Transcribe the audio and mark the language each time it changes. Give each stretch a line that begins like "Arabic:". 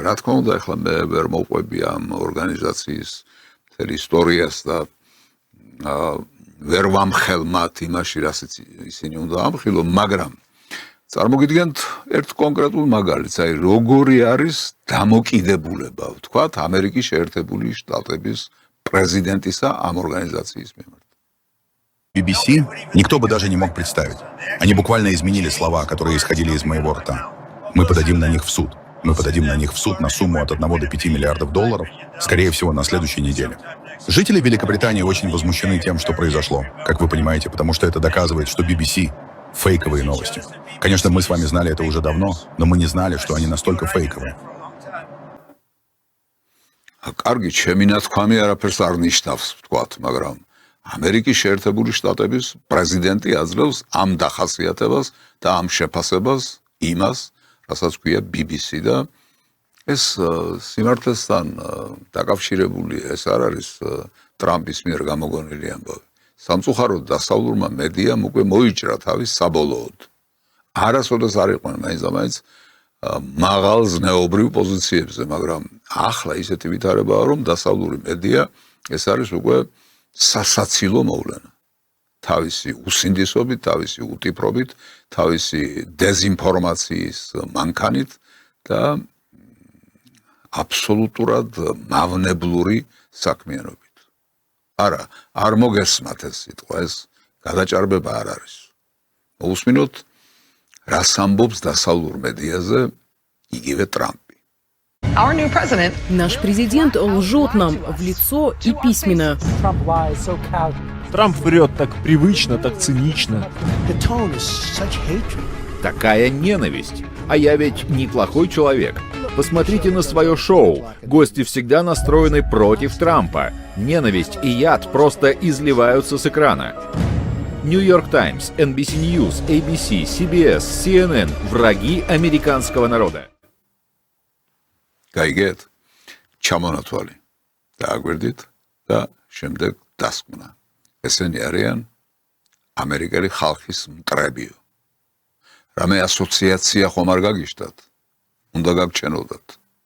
Georgian: რა თქმა უნდა, ახლა მე ვერ მოვყვები ამ ორგანიზაციის მთელ ისტორიას და ვერ ვამხელ მათ იმაში, რასაც ისინი უნდა ამხილო, მაგრამ წარმოგიდგენთ ერთ კონკრეტულ მაგალითს, აი როგორი არის დამოკიდებულება, ვთქვათ, ამერიკის შეერთებული შტატების პრეზიდენტისა ამ ორგანიზაციის მიმართ.
Russian: BBC никто бы даже не мог представить. Они буквально изменили слова, которые исходили из моего рта. Мы подадим на них в суд. Мы подадим на них в суд на сумму от 1 до 5 миллиардов долларов, скорее всего, на следующей неделе. Жители Великобритании очень возмущены тем, что произошло, как вы понимаете, потому что это доказывает, что BBC — фейковые новости. Конечно, мы с вами знали это уже давно, но мы не знали, что они настолько фейковые.
Georgian: კარგი, ჩემი ნათქვამი არაფერს არ ნიშნავს, ვთქვათ, მაგრამ ამერიკის შეერთებული შტატების პრეზიდენტი აძლევს ამ დახასიათებას და ამ შეფასებას იმას, რასაც ქვია BBC და ეს სიმართლესთან დაკავშირებული ეს არ არის ტრამპის მიერ გამოგონილი ამბავი. სამწუხაროდ დასავლურმა მედიამ უკვე მოიჭრა თავის საბოლოოდ. არასოდეს არ იყვნენ მაინც მაღალ ზნეობრივ პოზიციებზე, მაგრამ ახლა ისეთი ვითარებაა, რომ დასავლური მედია ეს არის უკვე სასაცილო მოვლენა. თავისი უსინდისობით, თავისი უტიპრობით, თავისი დეზინფორმაციის მანქანით და აბსოლუტურად მავნებლური საქმიანობით. არა, არ მოგესმათ ეს სიტყვა, ეს გადაჭარბება არ არის. მოусმინოთ, რას ამბობს დასავლურ медиаზე იგივე ტრამპი.
Russian: Наш президент лжет нам в лицо и письменно. Трамп врет так привычно, так цинично. Такая ненависть. А я ведь неплохой человек. Посмотрите на свое шоу. Гости всегда настроены против Трампа. Ненависть и яд просто изливаются с экрана. New York Times, NBC News, ABC, CBS, CNN – враги американского народа.
Georgian: გაიგეთ? ჩამონათვალი. დააგვერდით და შემდეგ დასკვნა. ესენი არიან ამერიკელი ხალხის მტრებიო. რამე ასოციაცია ხომ არ გაგიშტათ? უნდა გაგჩენოდათ.